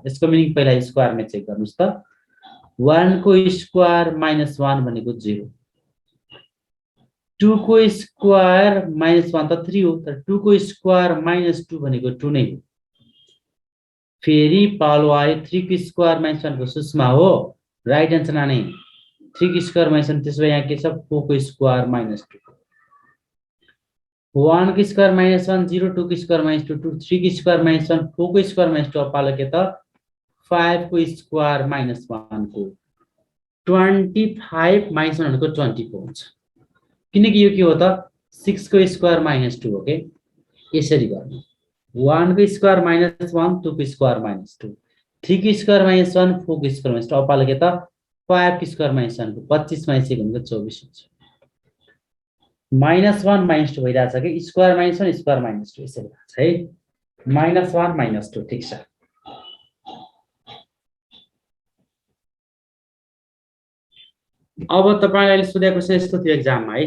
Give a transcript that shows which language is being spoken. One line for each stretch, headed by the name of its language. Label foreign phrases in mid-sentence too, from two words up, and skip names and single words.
Nepali: यसको मिनिङ पहिला स्क्वायरमा चेक गर्नुस् त। 1 को
English: square minus
Nepali: 1 भनेको 0, 2 को
English: square minus
Nepali: 1 त 3 हो, तर 2 को
English: square minus
Nepali: 2 भनेको 2 नै हो। फेरि पालो आयो 3 को
English: square minus
Nepali: 1 को सुषमा हो,
English: right answer
Nepali: नानी 3 को
English: square minus
Nepali: 1। त्यसो भए यहाँ के छ 4 को
English: square minus
Nepali: 2, 1 को
English: square minus
Nepali: 1 0, 2 को
English: square minus
Nepali: 2 2, 3 को
English: square minus
Nepali: 1, 4 को
English: square minus
Nepali: 2। पालो के त 5 को
English: square minus
Nepali: 1 को 25 माइनस 1 भनेको 24 हुन्छ। किनकि यो के हो त 6 को
English: square minus
Nepali: 2 हो के। यसरी गर्नु 1 को
English: square minus
Nepali: 1, 2 को
English: square minus
Nepali: 2, 3 को
English: square minus
Nepali: 1, 4 को
English: square minus
Nepali: 2। अब पालो के त 5 को
English: square minus
Nepali: 1 को 25 माइनस 1 भनेको 24 हुन्छ।
English: minus 1 minus 2
Nepali: भइरहेछ कि
English: square minus 1 square minus 2
Nepali: यसरी भएको छ है।
English: minus 1 minus 2
Nepali: ठीक छ। अब तपाईलाई अहिले सोधेको क्वेशन यस्तो थियो एक्जाममा है।